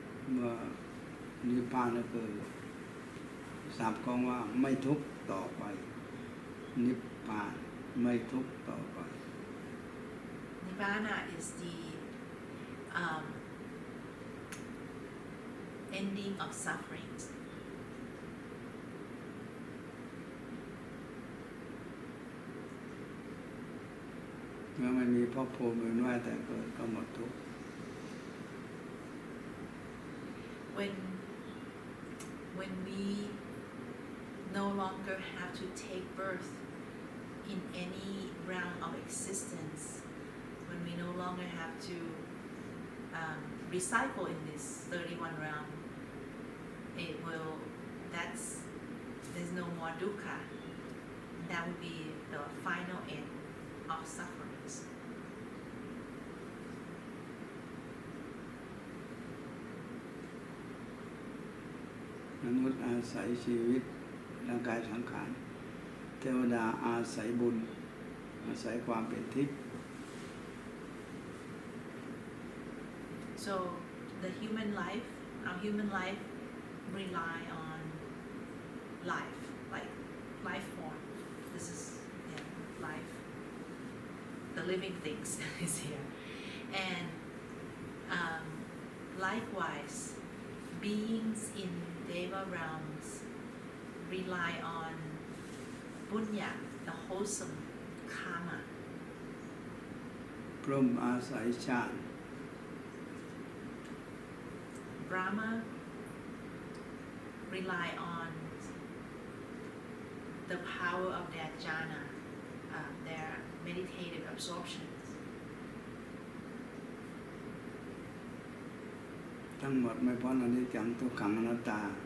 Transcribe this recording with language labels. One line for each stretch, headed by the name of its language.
Thai: เมื่อนิพพานก็คือสับของว่าไม่ทุกข์ต่อไปนิพพานไม่ทุกข์ต่อไป
English: Nibbana is the ending of sufferings. เมื่อไม่มีภพภูมิเวียนว่ายแต่เกิดก็หมดทุกข์ When we no longer have to take birth in any realm of existence, when we no longer have to recycle in this 31 realm, there's no more dukkha. That would be the final end of sufferings.
Thai: มนุษย์อาศัยชีวิตร่างกายสังขารเทวดาอาศัยบุญอาศัยความเป็นทิพย์
English: So our human life rely on life, like life form. This is life. The living things is here, and likewise, beings in Deva realms rely on punya, the wholesome karma.
Thai: พรหมอาศัยฌาน
English: Brahma rely on the power of their jhana, their meditative absorptions.
Thai: ทั้งหมดไม่พ้นอนิจจังทุกขังอนัตตา